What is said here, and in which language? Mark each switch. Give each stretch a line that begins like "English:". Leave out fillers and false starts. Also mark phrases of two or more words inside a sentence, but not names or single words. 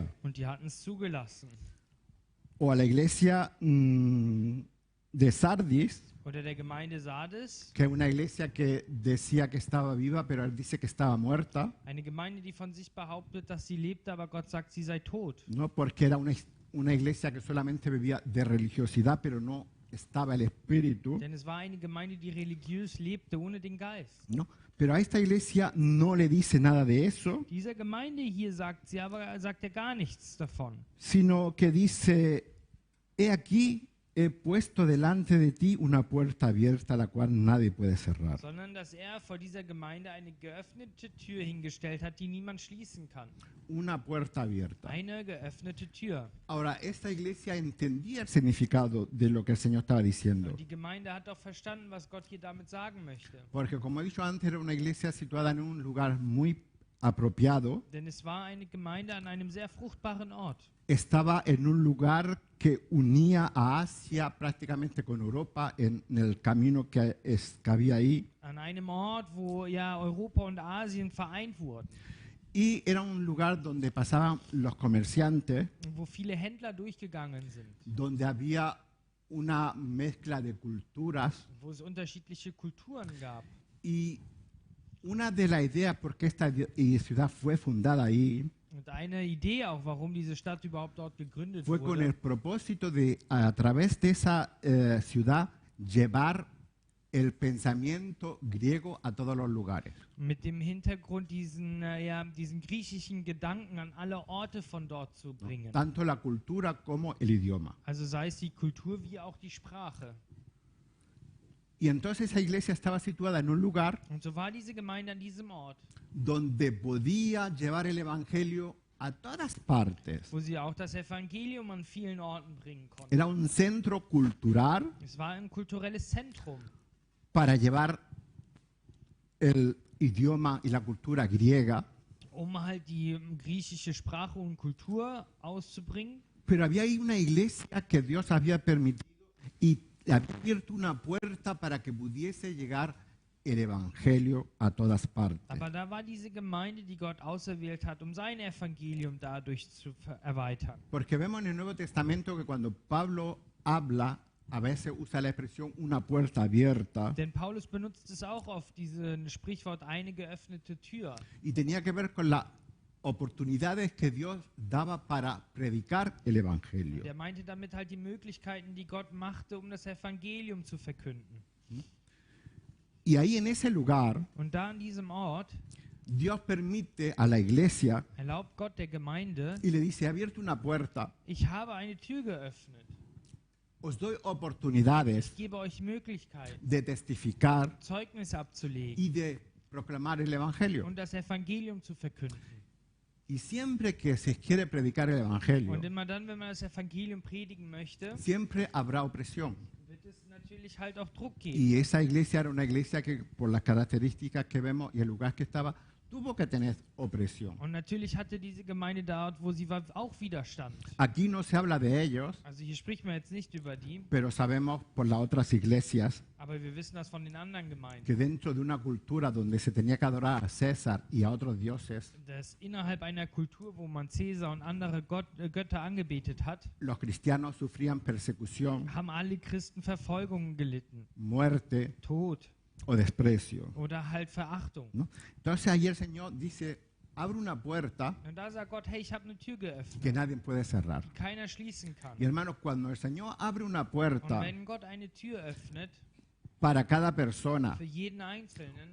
German: Und die hatten es zugelassen.
Spanish: O a la iglesia de Sardis,
German: Oder der Gemeinde Sardes,
Spanish: que es una iglesia que decía que estaba viva, pero él dice que estaba muerta,
German: eine Gemeinde, die von sich behauptet, dass sie lebte, aber Gott sagt, sie sei tot.
Spanish: ¿no? Porque era una iglesia que solamente vivía de religiosidad, pero no estaba el espíritu,
German: Denn es war eine Gemeinde, die religiös lebte, ohne den Geist.
Spanish: ¿no? Pero a esta iglesia no le dice nada de eso,
German: Dieser Gemeinde hier sagt sie, aber sagt er gar nichts davon.
Spanish: sino que dice, he aquí, he puesto delante de ti una puerta abierta, la cual nadie puede cerrar.
German: Sondern dass er vor dieser Gemeinde eine geöffnete Tür hingestellt hat, die niemand schließen kann.
Spanish: Una puerta abierta.
German: Eine geöffnete Tür.
Spanish: Ahora, esta iglesia entendía el significado de lo que el Señor estaba diciendo.
German: Und die Gemeinde hat auch verstanden, was Gott hier damit sagen möchte.
Spanish: Porque como he dicho antes, era una iglesia situada en un lugar muy apropiado.
German: Denn es war eine Gemeinde an einem sehr fruchtbaren Ort.
Spanish: Estaba en un lugar que unía a Asia prácticamente con Europa en el camino que había ahí.
German: An einem Ort, wo ja Europa und Asien vereint wurden.
Spanish: Y era un lugar donde pasaban los comerciantes,
German: Wo viele Händler durchgegangen sind.
Spanish: donde había una mezcla de culturas.
German: wo es unterschiedliche Kulturen gab.
Spanish: Y una de las ideas por qué esta ciudad fue fundada ahí
German: Und eine Idee auch, warum diese Stadt überhaupt dort gegründet
Spanish: fue con el
German: wurde,
Spanish: propósito de, a través de esa ciudad, llevar el pensamiento griego a todos los lugares.
German: mit dem Hintergrund, diesen griechischen Gedanken an alle Orte von dort zu bringen.
Spanish: Tanto la cultura como el idioma.
German: Also sei es die Kultur wie auch die Sprache.
Spanish: Y entonces esa iglesia estaba situada en un lugar
German: Und so war diese Gemeinde an diesem Ort,
Spanish: donde podía llevar el evangelio a todas partes.
German: wo sie auch das Evangelium an vielen Orten bringen konnten.
Spanish: Era un centro cultural
German: Es war ein kulturelles Zentrum,
Spanish: para llevar el idioma y la cultura griega,
German: halt die griechische Sprache und Kultur auszubringen.
Spanish: pero había ahí una iglesia que Dios había permitido y había abierto una puerta para que pudiese llegar el evangelio a todas partes.
German: Aber da war diese Gemeinde, die Gott auserwählt hat, um sein Evangelium dadurch zu erweitern.
Spanish: Porque vemos en el Nuevo Testamento que cuando Pablo habla, a veces usa la expresión una puerta abierta
German: Denn Paulus benutzt es auch auf diesen Sprichwort eine geöffnete Tür.
Spanish: y tenía que ver con las oportunidades que Dios daba para predicar el evangelio.
German: Der meinte damit halt die Möglichkeiten, die Gott machte, um das Evangelium zu verkünden.
Spanish: Y ahí en ese lugar,
German: Und da an diesem Ort
Spanish: Dios permite a la iglesia
German: erlaubt Gott der Gemeinde,
Spanish: y le dice, he abierto una puerta,
German: ich habe eine Tür geöffnet.
Spanish: os doy oportunidades
German: Ich gebe euch Möglichkeiten,
Spanish: de testificar
German: Zeugnis abzulegen
Spanish: y de proclamar el evangelio.
German: und das Evangelium zu verkünden.
Spanish: Y siempre que se quiere predicar el evangelio,
German: Und immer dann, wenn man das Evangelium predigen möchte,
Spanish: siempre habrá opresión.
German: wird es natürlich halt auch Druck geben.
Spanish: Y esa iglesia era una iglesia que, por las características que vemos y el lugar que estaba, tuvo que tener opresión.
German: Und natürlich hatte diese Gemeinde dort, wo sie war, auch Widerstand.
Spanish: Aquí no se habla de ellos,
German: Also hier spricht man jetzt nicht über die,
Spanish: pero sabemos por las otras iglesias
German: aber wir wissen das von den anderen Gemeinden,
Spanish: que dentro de una cultura donde se tenía que adorar a César y a otros dioses,
German: dass innerhalb einer Kultur, wo man Cäsar und andere Götter angebetet hat,
Spanish: los cristianos sufrían persecución,
German: haben alle Christen Verfolgungen gelitten,
Spanish: muerte
German: Tod
Spanish: o desprecio,
German: oder halt Verachtung.
Spanish: ¿no? Entonces ahí el Señor dice, abre una puerta
German: Und da sagt Gott, hey, ich habe eine Tür geöffnet,
Spanish: que nadie puede cerrar.
German: die keiner schließen kann.
Spanish: Y hermanos, cuando el Señor abre una
German: Und
Spanish: puerta
German: wenn Gott eine Tür öffnet,
Spanish: para cada persona
German: für jeden Einzelnen